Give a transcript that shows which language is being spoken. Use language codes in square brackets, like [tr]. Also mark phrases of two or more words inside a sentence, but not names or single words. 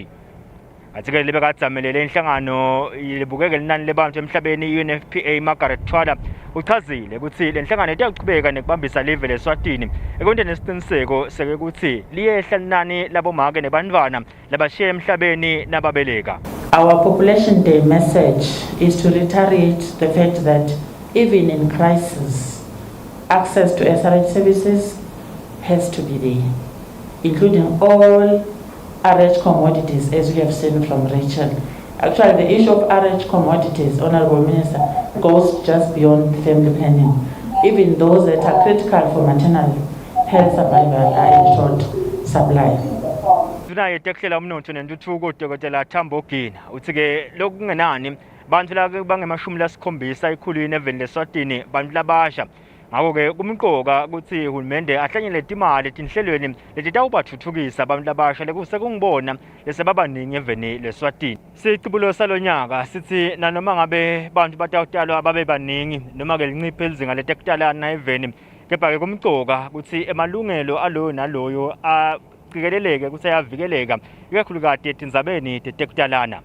[ss] Athi-ke lebekadzamelele inhlangano libukeke linani lebantu emhlabeni UNFPA Margaret Twala uchazile ukuthi le nhlangano iyaqhubeka nekubambisa live leSwatini ekwenteni isiqiniseko sekuthi liyehla linani labomake nebantwana labashiye emhlabeni nababeleka. [en] Our Population Day message is to reiterate the fact that even in crisis, access to SRH services has to be there, including all RH commodities, as we have seen from Rachel. Actually, the issue of RH commodities, Honorable Minister, goes just beyond family planning. Even those that are critical for maternal health survival are in short supply. [ss] Tuna yeteklela umnotho nentuthuko Dr. Tambo Gina uthi-ke lokhu kungenani bantu lake bangemashumi lasikhombisa ikhulwini eveni leSwatini bantu labasha. Ngakho-ke kumqoka ukuthi uhulumende ahlanyele timali etinhlelweni letitawubathuthukisa abantu labasha lesekungibona lesebabaningi eveni leSwatini. Sicibulo salonyaka sithi nanoma ngabe bantu batawutalwa babe baningi noma-ke linciphe izinga letekutalana eveni, kepha-ke kumqoka ukuthi emalungelo aloyo naloyo aqikeleleke ukuthi ayavikeleka ikakhulukati etindzabeni tetekutalana.